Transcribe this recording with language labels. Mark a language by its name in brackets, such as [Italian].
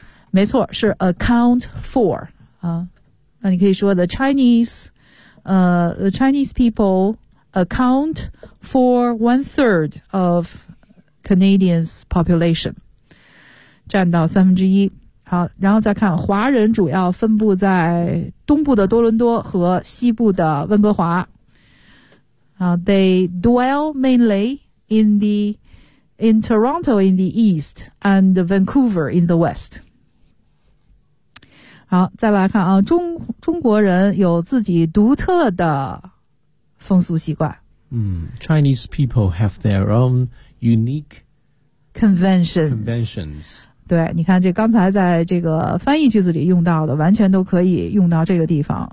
[Chinese] 没错，是 [English] account for [Chinese] 啊。那你可以说 [English] the Chinese people account for one third of Canadians population， [Chinese] 占到三分之一。好，然后再看华人主要分布在东部的多伦多和西部的温哥华。 [English] They dwell mainly in Toronto in the east and Vancouver in the west. [Chinese] 好，再来看啊，中国人有自己独特的风俗习惯。 [English] Chinese people have their own unique conventions. [Chinese] 对，你看这刚才在这个翻译句子里用到的，完全都可以用到这个地方。